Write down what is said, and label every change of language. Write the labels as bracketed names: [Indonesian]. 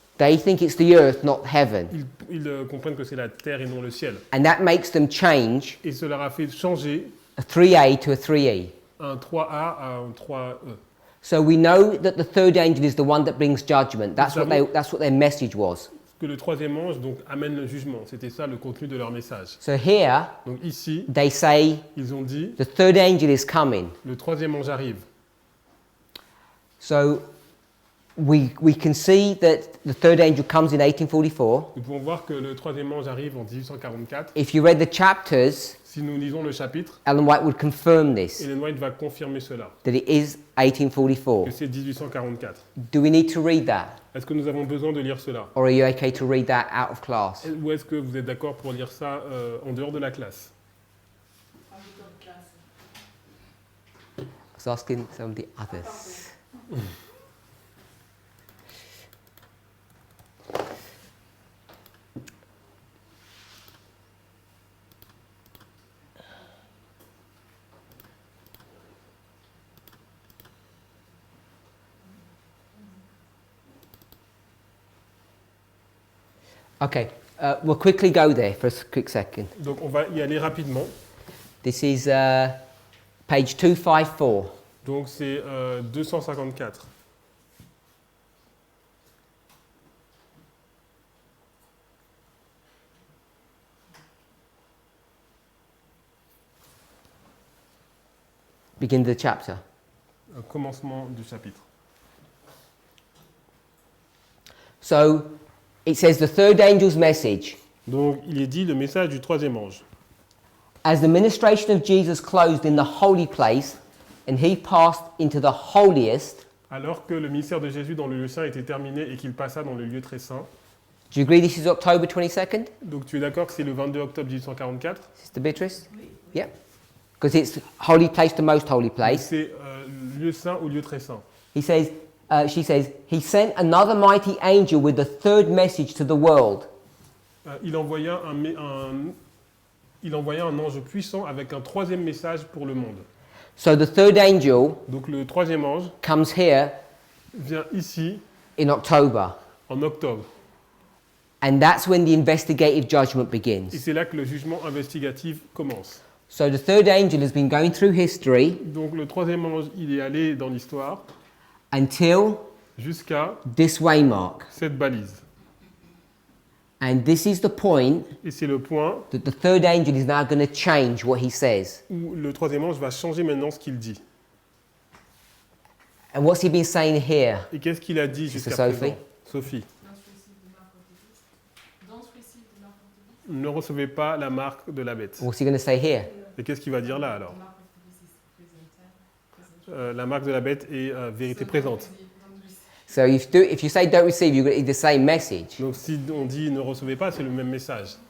[English] They think it's the earth, not heaven. [French] Ils comprennent que c'est la terre et non le ciel. [English] And that makes them change [French] Et cela leur a fait changer [English] a 3A to a 3E. [French] un 3A à un 3E. [English] So we know that the third angel is the one that brings judgment. That's what their message was. [French] Que le troisième ange donc amène le jugement. C'était ça le contenu de leur message. [English] So here [French] Donc ici, [English] they say [French] ils ont dit [English] the third angel is coming. [French] le troisième ange arrive. [English] So we can see that the third angel comes in 1844. [French] Nous pouvons voir que le troisième ange arrive en 1844. [English] If you read the chapters, [French] Si nous lisons le chapitre, [English] Ellen White would confirm this, [French] Ellen White va confirmer cela, [English] that it is 1844. [French] que c'est 1844. [English] Do we need to read that? [French] Est-ce que nous avons besoin de lire cela? [English] Or are you okay to read that out of class? [French] Ou est-ce que vous êtes d'accord pour lire ça en dehors de la classe? [English] I was asking some of the others. Okay, we'll quickly go there for a quick second. [French] Donc on va y aller rapidement. [English] This is page 254. [French] Donc c'est 254. [English] Begin the chapter. [French] Commencement du chapitre. [English] So it says the third angel's message. [French] Donc il est dit le message du troisième ange. [English] As the ministration of Jesus closed in the holy place and he passed into the holiest. [French] Alors que le ministère de Jésus dans le lieu saint était terminé et qu'il passa dans le lieu très saint. [English] Do you agree this is October 22nd? [French] Donc tu es d'accord que c'est le 22 octobre 1844? [English] Sister Beatrice? Yeah. Because it's holy place to most holy place. [French] C'est lieu saint ou lieu très saint. [English] He says, she says, he sent another mighty angel with the third message to the world. [French] Il envoya un ange puissant avec un troisième message pour le monde. [English] So the third angel [French] Donc le troisième ange [English] comes here [French] vient ici [English] in October. [French] en octobre. [English] And that's when the investigative judgment [French] Et [English] begins. [French] c'est là que le jugement investigatif commence. [English] So the third angel has been going through history [French] Donc le troisième ange, il est allé dans l'histoire [English] until [French] jusqu'à [English] this waymark. [French] cette balise. [English] And this is the point [French] Et c'est le point [English] that the third angel is now going to change what he says. [French] où le troisième ange va changer maintenant ce qu'il dit. [English] And what's he been saying here? [French] Et qu'est-ce qu'il a dit [English] Sister [French] jusqu'à [English] Sophie. [French] présent? Sophie, ne recevez pas la marque de la bête. [English] What's he going to say here? [French] Et qu'est-ce qu'il va dire là alors? La marque de la bête est vérité présente. [English] So if you say don't receive, you're going to get the same message. [French] Donc si on dit ne recevez pas, c'est le même message.